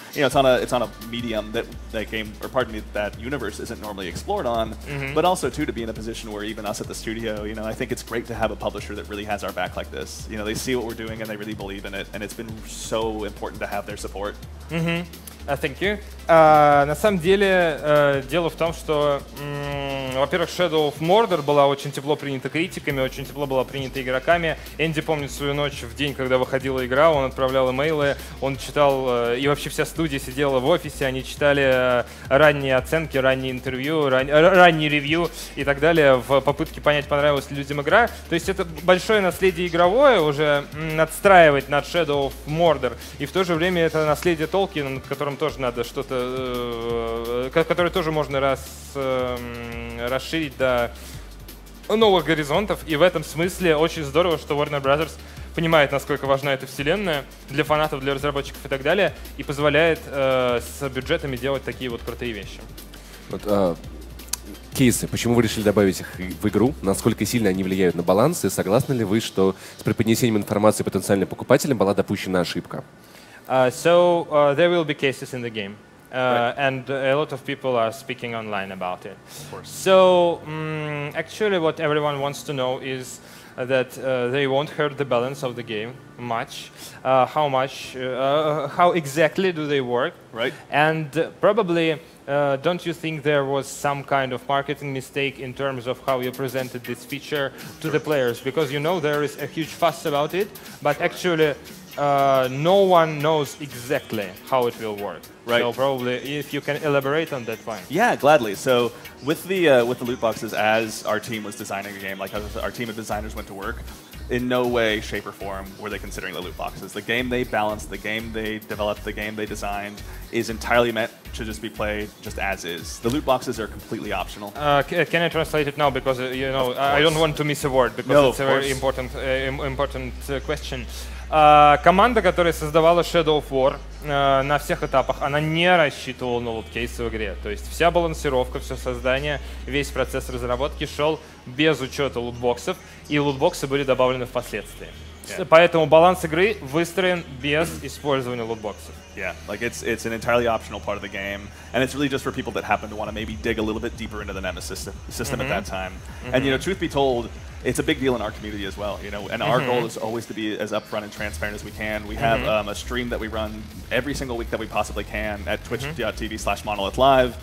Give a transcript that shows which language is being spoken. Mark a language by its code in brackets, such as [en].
[en] You know, it's on a medium that game, or pardon me, that universe isn't normally explored on. But also too, to be in a position where even us at the studio, you know, I think it's great to have a publisher that really has our back like this. You know, they see what we're doing and they really believe in it, and it's been so important to have their support. Thank you. [ru] На самом деле, дело в том, что, во-первых, Shadow of Mordor была очень тепло принята критиками, очень тепло была принята игроками. Энди помнит свою ночь в день, когда выходила игра, он отправлял имейлы, он читал, и вообще вся студия сидела в офисе, они читали ранние оценки, ранние интервью, ранние ревью и так далее в попытке понять, понравилась ли людям игра. То есть это большое наследие игровое, уже надстраивать над Shadow of Mordor, и в то же время это наследие Толкина, над которым тоже надо что-то, который тоже можно расширить до новых горизонтов. И в этом смысле очень здорово, что Warner Bros. Понимает, насколько важна эта вселенная для фанатов, для разработчиков и так далее, и позволяет с бюджетами делать такие вот крутые вещи. Вот, кейсы. Почему вы решили добавить их в игру? Насколько сильно они влияют на баланс? И согласны ли вы, что с преподнесением информации потенциальным покупателям была допущена ошибка? [en] So there will be cases in the game. And a lot of people are speaking online about it. So actually what everyone wants to know is that they won't hurt the balance of the game much. How exactly do they work? Right. And probably don't you think there was some kind of marketing mistake in terms of how you presented this feature to the players? Because you know there is a huge fuss about it, but actually no one knows exactly how it will work. Right. So probably if you can elaborate on that point. Yeah, gladly. So with the loot boxes, as our team was designing the game, like as our team of designers went to work, in no way, shape, or form were they considering the loot boxes. The game they balanced, the game they developed, the game they designed is entirely meant to just be played just as is. The loot boxes are completely optional. Can I translate it now? Because you know I don't want to miss a word because it's a very important question. [ru] Команда, которая создавала Shadow of War на всех этапах, она не рассчитывала на лут-кейсы в игре. То есть вся балансировка, все создание, весь процесс разработки шел без учета лутбоксов, и лутбоксы были добавлены впоследствии. Поэтому баланс игры выстроен без использования лутбоксов. [en] Yeah, like it's an entirely optional part of the game, and it's really just for people that happen to want to maybe dig a little bit deeper into the Nemesis system at that time. And you know, truth be told, it's a big deal in our community as well. You know, and our goal is always to be as upfront and transparent as we can. We have a stream that we run every single week that we possibly can at twitch.tv/Monolith Live.